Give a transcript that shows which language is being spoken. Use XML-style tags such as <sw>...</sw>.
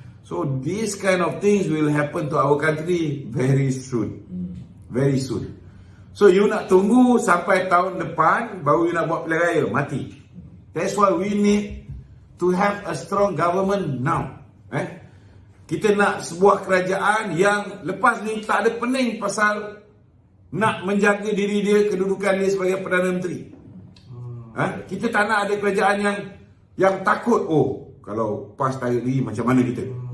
<en>So these kind of things will happen to our country very soon. Very soon.</en> <ms>So you nak tunggu sampai tahun depan baru you nak buat pilihan raya, mati.</ms> <en>That's why we need to have a strong government now.</en> <ms>Kita nak sebuah kerajaan yang lepas ni tak ada pening pasal nak menjaga diri dia, kedudukan dia sebagai Perdana Menteri. Kita tak nak ada kerajaan yang takut, kalau PAS tarik diri macam mana kita.</ms>